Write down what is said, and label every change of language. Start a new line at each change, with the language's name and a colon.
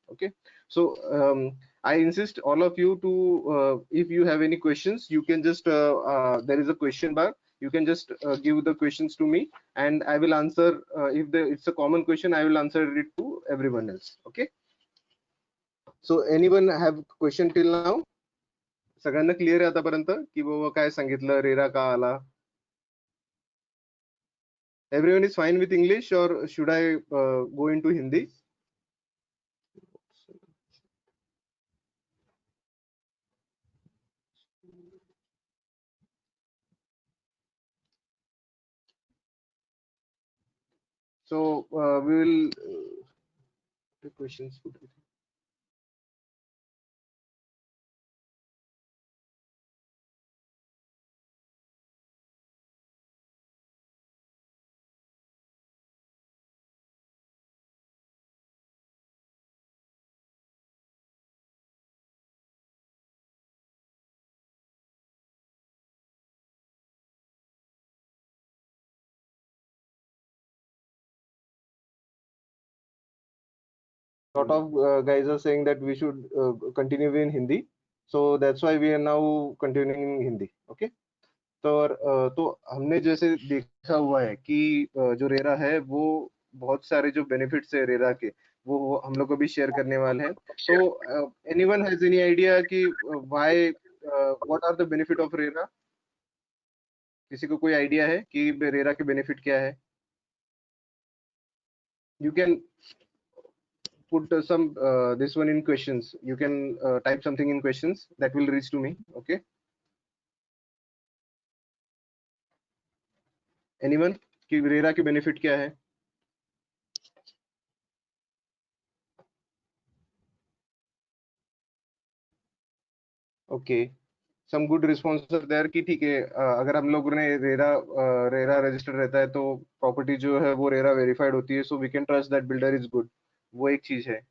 English: Okay, so I insist all of you to if you have any questions, you can just there is a question bar, you can just give the questions to me and I will answer. If it's a common question, I will answer it to everyone else. Okay, so anyone have question till now?
Marathi: सगळ्यांना clear आहे आतापर्यंत की बाबा काय सांगितलं, RERA का आला?
English: Everyone is fine with English or should I go into Hindi? So we will the questions. Lot of guys are saying that we should continue in Hindi, so that's why we are now continuing in Hindi.
Hindi: Okay, तो हमने जैसे देखा हुआ है कि जो RERA है वो बहुत सारे जो बेनिफिट्स है रेरा के वो हम लोग को भी शेयर करने वाले हैं.
English: तो anyone has any idea कि why what are the benefit of RERA?
Hindi: किसी को कोई आइडिया है कि रेरा के बेनिफिट क्या है?
English: You can put some this one in questions. You can type something in questions that will reach to me. Okay, anyone
Hindi: कि RERA के बेनिफिट क्या है?
English: Okay, some good responses are there
Hindi: कि ठीक है, अगर हम लोगों ने रेरा रजिस्टर रहता है तो प्रॉपर्टी जो है वो रेरा वेरीफाइड होती है,
English: So we can trust that builder is good.
Hindi: वो एक चीज है.